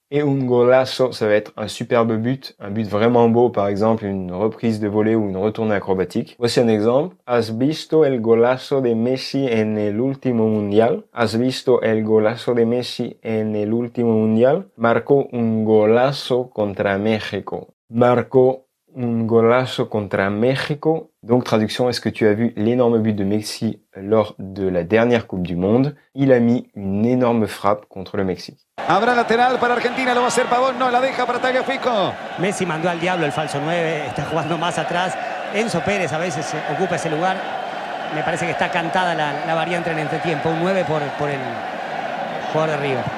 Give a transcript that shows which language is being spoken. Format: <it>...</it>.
<fr>Et un golazo, ça va être un superbe but, un but vraiment beau, par exemple une reprise de volée ou une retournée acrobatique. Voici un exemple.</fr> <es>¿Has visto el golazo de Messi en el último mundial? ¿Has visto el golazo de Messi en el último mundial? Marcó un golazo contra México. Marcó un golazo contra México.</es> <fr>Donc traduction, est-ce que tu as vu l'énorme but de Messi lors de la dernière Coupe du Monde? Il a mis une énorme frappe contre le Mexique.</fr> <es>Habrá lateral para Argentina, lo va a hacer Pavón, no la deja para Tagliafico. Messi mandó al diablo el falso 9, está jugando más atrás. Enzo Pérez a veces ocupa ese lugar. Me parece que está cantada la variante en el entretiempo. Un 9 por el jugador de River.</es>